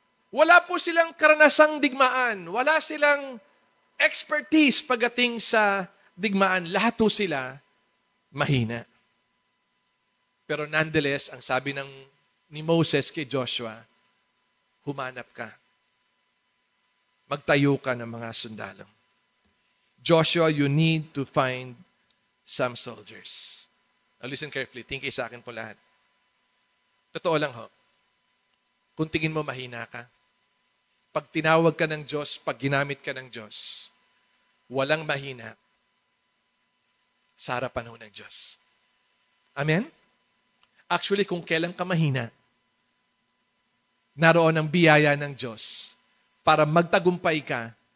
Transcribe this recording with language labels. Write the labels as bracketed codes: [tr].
[tl] Wala po silang karanasang digmaan. Wala silang expertise pagdating sa digmaan. Lahat po sila mahina. Pero nonetheless, ang sabi ni Moses kay Joshua, humanap ka. Magtayo ka ng mga sundalo. [en] Joshua, you need to find some soldiers. Now listen carefully. [tl] Tingin sa akin po lahat. Totoo lang ho. Kung tingin mo mahina ka, pag tinawag ka ng Diyos, pag ginamit ka ng Diyos, walang mahina sa harapan ho ng Diyos. Amen? Actually, kung kailan ka mahina, naroon ang biyaya ng Diyos para magtagumpay ka.